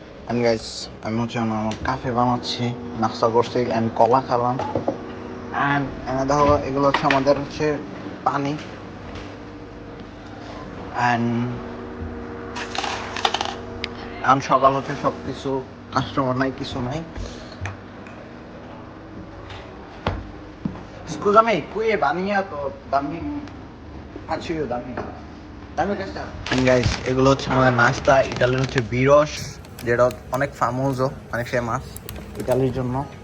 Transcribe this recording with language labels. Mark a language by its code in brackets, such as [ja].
[en] And guys, [bn] আমি হচ্ছে আমার কাফে বানাচ্ছি, নাস্তা করছি অ্যান্ড কলা খেলাম। অ্যান্ড দেখো এগুলো হচ্ছে আমাদের হচ্ছে পানি। অ্যান্ড সকাল হচ্ছে সব কিছু, কাস্টমার নাই, কিছু নাই। [it] Scusami, qui è bagnato, dammi faccio io, dammi questa. [en] And guys, [bn] এগুলো হচ্ছে আমাদের নাস্তা। ইটালির হচ্ছে বিরস, যেটা অনেক ফামোজও, অনেক ফেমাস ইটালির জন্য।